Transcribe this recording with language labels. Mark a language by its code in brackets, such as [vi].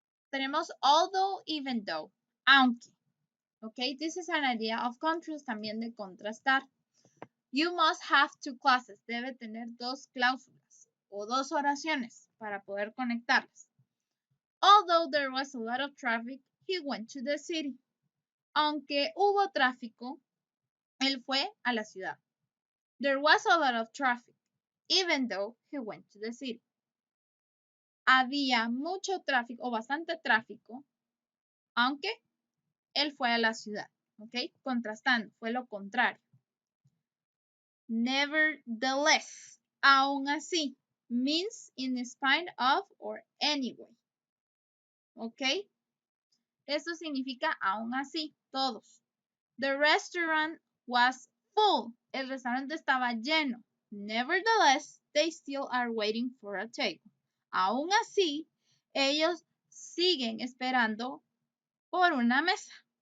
[es] Tenemos although, even though. Aunque. ¿Ok? [en] This is an idea of contrast, [es] también de contrastar. [en] You must have two clauses. [es] Debe tener dos cláusulas o dos oraciones para poder conectarlas. [en] Although there was a lot of traffic, he went to the city. [es] Aunque hubo tráfico, él fue a la ciudad. [en] There was a lot of traffic, even though he went to the city. [es] Había mucho tráfico o bastante tráfico, aunque él fue a la ciudad. ¿Ok? Contrastando, fue lo contrario. [en] Nevertheless, aún así, means in spite of or anyway. ¿Ok? [es] Eso significa aún así, todos. [en] The restaurant was full. [es] El restaurante estaba lleno. [en] Nevertheless, they still are waiting for a table. [es] Aún así, ellos siguen esperando por una mesa.